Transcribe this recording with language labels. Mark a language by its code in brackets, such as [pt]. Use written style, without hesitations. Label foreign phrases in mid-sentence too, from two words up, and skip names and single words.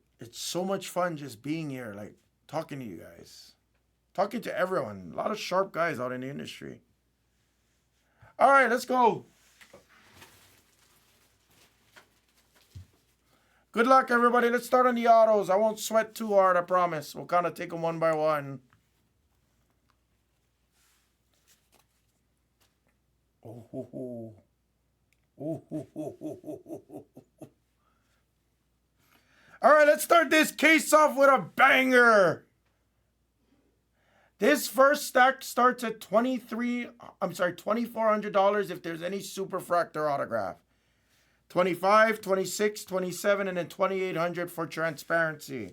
[en] It's so much fun just being here, like talking to you guys, talking to everyone. A lot of sharp guys out in the industry. All right, let's go. Good luck, everybody. Let's start on the autos. I won't sweat too hard, I promise. We'll kind of take them one by one. Oh, ho, ho. Oh, ho, ho, ho, ho, ho. All right, let's start this case off with a banger. This first stack starts at $2,400 if there's any superfractor autograph. 25, 26, 27, and then 2,800 for transparency.